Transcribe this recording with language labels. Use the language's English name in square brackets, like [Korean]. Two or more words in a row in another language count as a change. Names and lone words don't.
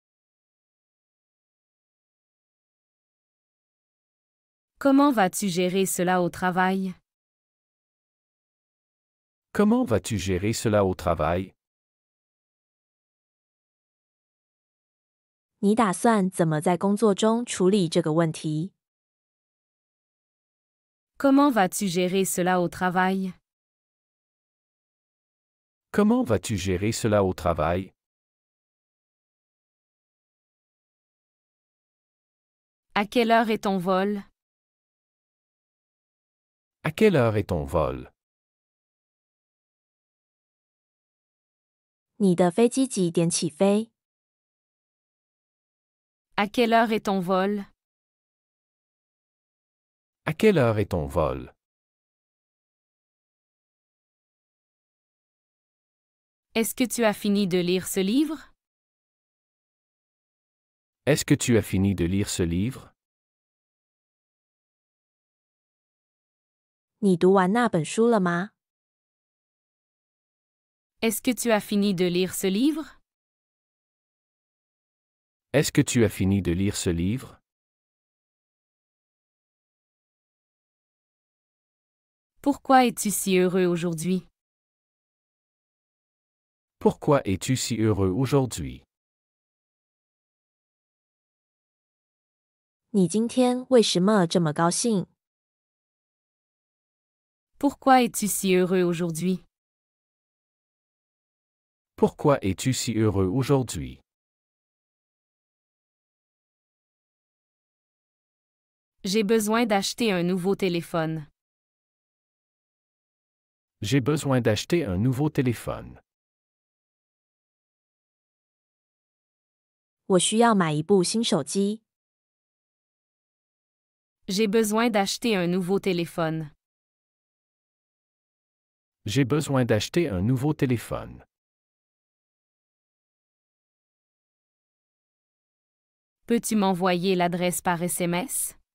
[French] Comment vas-tu gérer cela au travail? Comment vas-tu gérer cela au travail? [Chinese] 你打算怎么在工作中处理这个问题？ [French] Comment vas-tu gérer cela au travail? Comment vas-tu gérer cela au travail? À quelle heure est ton vol? À quelle heure est ton vol? [Chinese] 你的飞机几点起飞？ [French] À quelle heure est ton vol? À quelle heure est ton vol? Est-ce que tu as fini de lire ce livre? Est-ce que tu as fini de lire ce livre? [Chinese] 你读完那本书了吗？ [French] Est-ce que tu as fini de lire ce livre? Est-ce que tu as fini de lire ce livre? Pourquoi es-tu si heureux aujourd'hui? Pourquoi es-tu si heureux aujourd'hui? [Chinese] 你今天为什么这么高兴？ [French] Pourquoi es-tu si heureux aujourd'hui? Pourquoi es-tu si heureux aujourd'hui? J'ai besoin d'acheter un nouveau téléphone. J'ai besoin d'acheter un nouveau téléphone. [Chinese] 我需要买一部新手机。 [French] J'ai besoin d'acheter un nouveau téléphone. J'ai besoin d'acheter un nouveau téléphone. Peux-tu m'envoyer l'adresse par SMS?